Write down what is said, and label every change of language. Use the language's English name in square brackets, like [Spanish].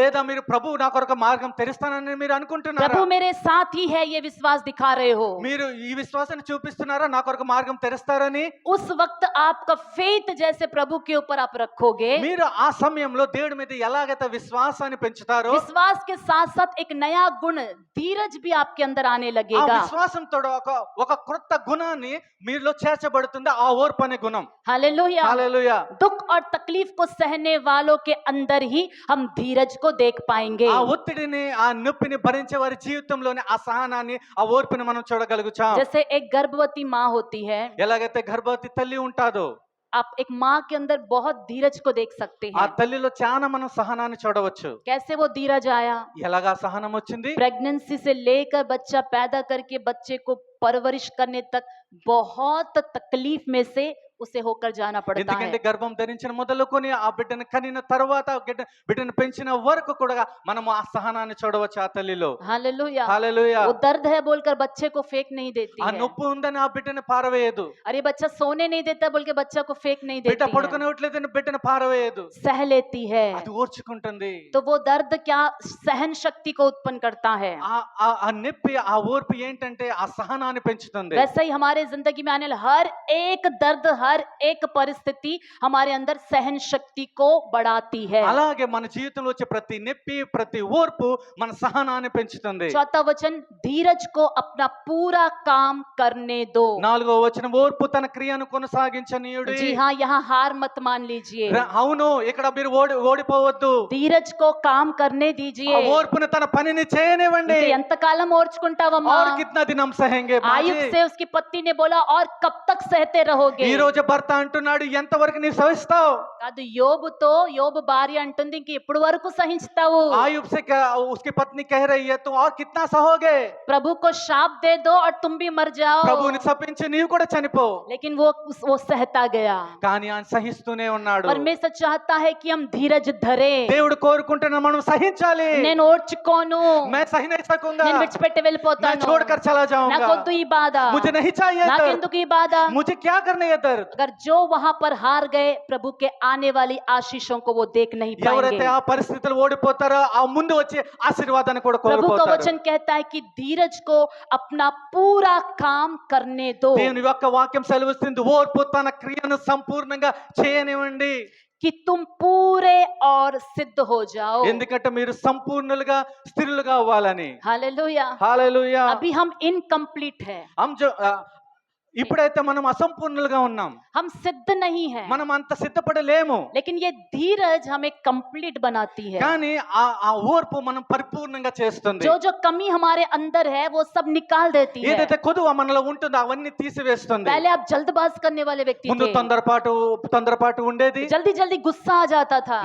[Telugu] లేదా మీరు ప్రభు నా కొరకు మార్గం తెరుస్తానని మీరు అనుకుంటున్నారా? [Hindi] प्रभु मेरे साथ ही है ये विश्वास दिखा रहे हो, [Telugu] మీరు ఈ విశ్వాసాన్ని చూపిస్తున్నారా నా కొరకు మార్గం తెరుస్తారని? [Hindi] उस वक्त आपका फेथ जैसे प्रभु के ऊपर आप रखोगे, [Telugu] మీరు ఆ సమయంలో దేవుడి మీద ఎలాగైతే విశ్వాసాన్ని పెంచుతారో, [Hindi] विश्वास के साथ साथ एक नया गुण धीरज भी आपके अंदर आने [Telugu] ఆ [Hindi] लगेगा। [Telugu] విశ్వాసంతో ఒక కొత్త గుణాన్ని మీలో చేర్చబడుతుంది, ఆ ఓర్పు అనే గుణం. [Hindi] हालेलुया। [Telugu] హల్లెలూయా. [Hindi] दुख और तकलीफ को सहने वालों के अंदर ही हम धीरज को देख पाएंगे। [Telugu] ఆ ఒత్తిడిని ఆ నొప్పిని భరించే వారి జీవితంలోనే ఆ సహనాన్ని ఆ ఓర్పుని మనం చూడగలుగుతాం. [Hindi] जैसे एक गर्भवती माँ होती है, [Telugu] ఎలాగైతే గర్భవతి తల్లి ఉంటాదో, [Hindi] आप एक माँ के अंदर बहुत धीरज को देख सकते [Telugu] ఆ [Hindi] हैं। [Telugu] తల్లిలో చాలా మనం సహనాన్ని చూడవచ్చు. [Hindi] कैसे वो धीरज आया, [Telugu] ఎలాగా సహనం వచ్చింది? [Hindi] प्रेगनेंसी से लेकर बच्चा पैदा करके बच्चे को परवरिश करने तक बहुत तकलीफ में से उसे होकर जाना पड़ता है। [Telugu] ఎందుకంటే గర్భం ధరించిన మొదలుకొని ఆ బిడ్డను కనిన తర్వాత బిడ్డను పెంచిన వరకు కూడా మనము ఆ సహనాన్ని చూడవచ్చు ఆ తల్లిలో. [Hindi] हालेलुया। [Telugu] హల్లెలూయా. [Hindi] वो दर्द है बोलकर बच्चे को फेंक नहीं देती [Telugu] ఆ [Hindi] है, [Telugu] నొప్పి ఉందని ఆ బిడ్డను పారవేయదు. [Hindi] अरे बच्चा सोने नहीं देता बोल के बच्चा को फेंक नहीं [Telugu] బిడ్డ [Hindi] देती है, [Telugu] పడుకునేట్లేదని బిడ్డను పారవేయదు. [Hindi] सह लेती है। [Telugu] అది ఓర్చుకుంటుంది. [Hindi] तो वो दर्द क्या सहन शक्ति को उत्पन्न करता है। [Telugu] ఆ నొప్పి ఆ ఓర్పు ఏంటంటే ఆ సహనాన్ని పెంచుతుంది. [Hindi] वैसे ही हमारे जिंदगी में आने वाला हर एक दर्द, हर एक परिस्थिति हमारे अंदर सहन शक्ति को बढ़ाती है। [Telugu] అలాగే మన జీవితంలో వచ్చే ప్రతి నొప్పి ప్రతి ఓర్పు మన సహనాన్ని పెంచుతుంది. [Hindi] चौथा वचन, धीरज को अपना पूरा काम करने दो। [Telugu] నాలుగో వచనం, ఓర్పు తన క్రియను కొనసాగించనీయుడి. [Hindi] जी हाँ, यहाँ हार मत मान लीजिए, [Telugu] అవును, ఇక్కడ మీరు ఓడిపోవద్దు. [Hindi] धीरज को काम करने [Telugu] ఆ [Hindi] दीजिए। [Telugu] ఓర్పును తన పనిని చేయనివ్వండి. ఇంకా ఎంతకాలం ఓర్చుకుంటావమ్మా? [Hindi] और कितना दिन हम सहेंगे बाजी? आयुब से उसकी पत्नी ने बोला, और कब तक सहते रहोगे? [Telugu] ఈ రోజు భర్త అంటున్నాడు, ఎంతవరకు నీవు సహిస్తావు? కాదు, యోబు భార్య అంటుంది, ఇంక ఎప్పుడు వరకు సహించుతావు? [Hindi] आयुब से उसकी पत्नी कह रही है, तुम और कितना सहोगे? प्रभु को शाप दे दो और तुम भी मर जाओ। [Telugu] ప్రభువుని శపించి నీవు కూడా చనిపో. [Hindi] लेकिन वो सहता गया। [Telugu] కానీ ఆయన సహిస్తూనే ఉన్నాడు. [Hindi] परमेश्वर चाहता है कि हम धीरज धरे। [Telugu] దేవుడు కోరుకుంటున్నా మనం సహించాలి. నేను ఓర్చుకోను, [Hindi] मैं सही नहीं सकूंगा, [Telugu] నేను విడిచిపెట్టి [Hindi] मैं [Telugu] వెళ్ళిపోతాను, [Hindi] छोड़कर चला जाऊंगा, [Telugu] నాకొద్దు ఈ బాధ, [Hindi] मुझे नहीं चाहिए दर्द, [Telugu] నాకెందుకు ఈ బాధ? [Hindi] मुझे क्या करने ये दर्द? अगर जो वहां पर हार गए, प्रभु के आने वाली आशीषों को वो देख नहीं [Telugu] ఎవరైతే [Hindi] पाएंगे। [Telugu] ఆ పరిస్థితులు ఓడిపోతారో ఆ ముందు వచ్చే ఆశీర్వాదాన్ని కూడా [Hindi] प्रभु का [Telugu] కోల్పోతారు. [Hindi] वचन कहता है कि धीरज को अपना पूरा काम करने दो, [Telugu] దేవుని యొక్క వాక్యం సెలవిస్తుంది, ఓర్పు తన క్రియను సంపూర్ణంగా చేయనివ్వండి. [Hindi] कि तुम पूरे और सिद्ध हो जाओ। [Telugu] ఎందుకంటే మీరు సంపూర్ణులుగా స్థిరులుగా అవ్వాలని. [Hindi] हालेलुया। [Telugu] హల్లెలూయా. [Hindi] अभी हम इनकम्प्लीट है, हम जो [Telugu] ఇప్పుడైతే మనం అసంపూర్ణులుగా ఉన్నాం, [Hindi] हम सिद्ध नहीं है, [Telugu] మనం అంత సిద్ధపడలేము. [Hindi] लेकिन ये धीरज हमें कंप्लीट बनाती है। [Telugu] కానీ ఆ ఓర్పు మనం పరిపూర్ణంగా చేస్తుంది. [Hindi] जो जो कमी हमारे अंदर है वो सब निकाल देती है। [Telugu] ఏదైతే కొదువ మనలో ఉంటుందో అవన్నీ తీసివేస్తుంది. [Hindi] पहले आप जल्दबाज करने वाले व्यक्ति [Telugu] ముందు [Hindi] थे, [Telugu] తొందరపాటు ఉండేది, [Hindi] जल्दी जल्दी गुस्सा आ जाता था,